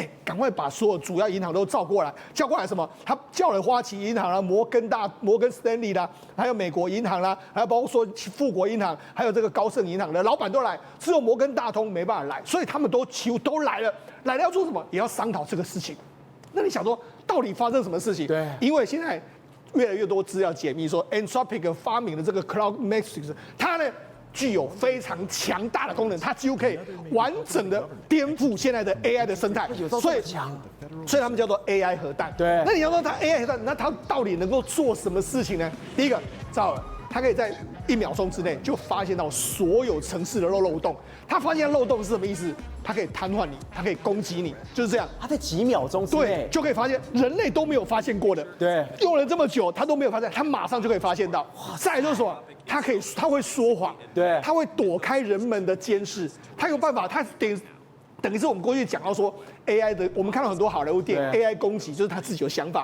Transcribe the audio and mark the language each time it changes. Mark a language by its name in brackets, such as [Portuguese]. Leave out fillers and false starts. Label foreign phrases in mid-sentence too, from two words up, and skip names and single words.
[Chinese] 趕快把所有主要銀行都叫過來什麼？他叫了花旗銀行啦、摩根斯丹利啦，還有美國銀行啦，還有包括說富國銀行，還有這個高盛銀行的老闆都來，只有摩根大通沒辦法來，所以他們都幾乎都來了要做什麼？也要商討這個事情。那你想說，到底發生什麼事情？對，因為現在越來越多資料解密說 ，Anthropic 發明的這個 Claude Mythos，它呢具有非常強大的功能，它幾乎可以完整的顛覆現在的 AI 的生態，所以他們叫做 AI 核彈。對，那你要說它 AI 核彈，那它到底能夠做什麼事情呢？第一個，趙爾，它可以在1秒鐘之內就發現到所有城市的漏洞。它發現漏洞是什麼意思？它可以癱瘓你，它可以攻擊你，就是這樣。它在幾秒鐘之內就可以發現人類都沒有發現過的。對，用了這麼久，它都沒有發現，它馬上就可以發現到。再來就是什麼？它會說謊，對，它會躲開人們的監視，它有辦法，它等於是我們過去講到說 AI 的，我們看到很多好萊塢電影 AI 攻擊，就是他自己有想法，